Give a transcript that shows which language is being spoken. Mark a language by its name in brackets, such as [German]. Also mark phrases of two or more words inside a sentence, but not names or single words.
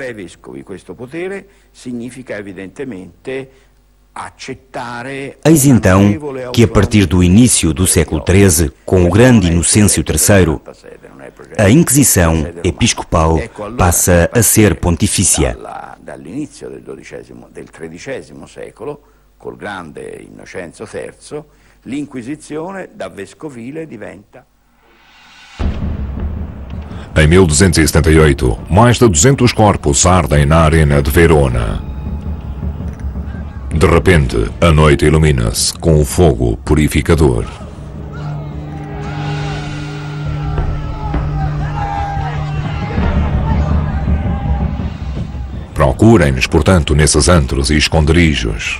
[Portuguese] Eis então que, a partir do início do século XIII, com o grande Inocêncio III, a Inquisição episcopal passa a ser pontifícia. [Italian] Dall'inizio del XIII secolo, col grande Innocenzo III, l'Inquisizione da vescovile diventa. [Portuguese] Em 1278, mais de 200 corpos ardem na arena de Verona. De repente, a noite ilumina-se com o fogo purificador. Procurem-nos, portanto, nesses antros e esconderijos.